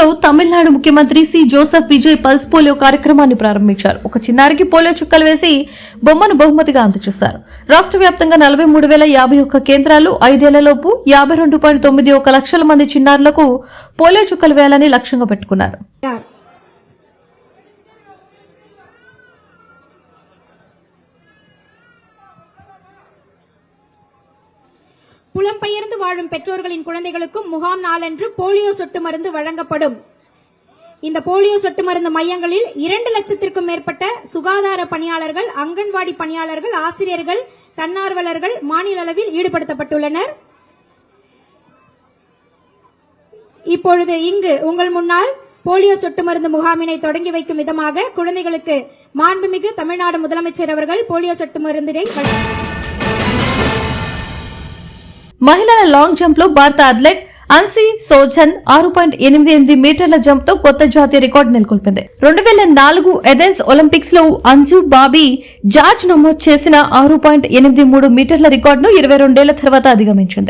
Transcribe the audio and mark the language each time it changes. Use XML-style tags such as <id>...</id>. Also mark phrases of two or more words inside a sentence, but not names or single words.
<te>తమిళనాడు ముఖ్యమంత్రి సి జోసెఫ్ విజయ్ పల్స్ పోలియో కార్యక్రమాన్ని ప్రారంభించారు. ఒక చిన్నారికి పోలియో చుక్కలు వేసి బొమ్మను బహుమతిగా అందజేశారు. రాష్ట్ర వ్యాప్తంగా 43,051 కేంద్రాలు 5 ఏళ్లలోపు 52.91 లక్షల మంది చిన్నారులకు పోలియో చుక్కలు వేయాలని లక్ష్యంగా పెట్టుకున్నారు.</te> <ta>புலம்பெயர்ந்து வாழும் பெற்றோர்களின் குழந்தைகளுக்கும் முகாம் நாளன்று போலியோ சொட்டு மருந்து வழங்கப்படும். இந்த போலியோ சொட்டு மருந்து மையங்களில் 2 லட்சத்திற்கும் மேற்பட்ட சுகாதார பணியாளர்கள், அங்கன்வாடி பணியாளர்கள், ஆசிரியர்கள், தன்னார்வலர்கள் மாநில அளவில் ஈடுபடுத்தப்பட்டுள்ளனர். இப்பொழுது இங்கு உங்கள் முன்னால் போலியோ சொட்டு மருந்து முகாமினை தொடங்கி வைக்கும் விதமாக குழந்தைகளுக்கு மாண்புமிகு தமிழ்நாடு முதலமைச்சர் அவர்கள் போலியோ சொட்டு மருந்தினை</ta> <te>మహిళల లాంగ్ జంప్ లో భారత అథ్లెట్ అన్సీ సోజన్ 6.88 మీటర్ల జంప్ తో కొత్త జాతీయ రికార్డు నెలకొల్పింది. 2004 ఎథెన్స్ ఒలింపిక్స్ లో అంజు బాబీ జార్జ్ నమోదు చేసిన 6.83 మీటర్ల రికార్డును 22 ఏళ్ల తర్వాత అధిగమించింది.</te>